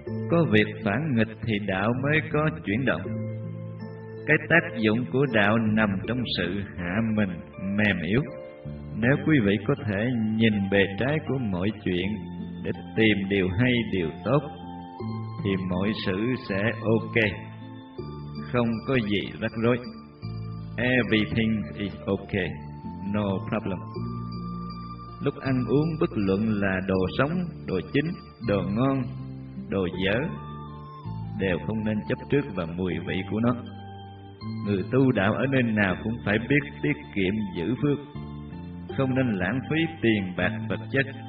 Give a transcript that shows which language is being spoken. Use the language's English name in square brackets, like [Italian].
[Vietnamese] Có việc phản nghịch thì đạo mới có chuyển động. Cái tác dụng của đạo nằm trong sự hạ mình mềm yếu. Nếu quý vị có thể nhìn bề trái của mọi chuyện để tìm điều hay điều tốt thì mọi sự sẽ ok, không có gì rắc rối. [English] Everything is okay, no problem. [Vietnamese] Lúc ăn uống bất luận là đồ sống, đồ chín, đồ ngon, đồ dở, đều không nên chấp trước vào mùi vị của nó. Người tu đạo ở nơi nào cũng phải biết tiết kiệm giữ phước, không nên lãng phí tiền bạc vật chất.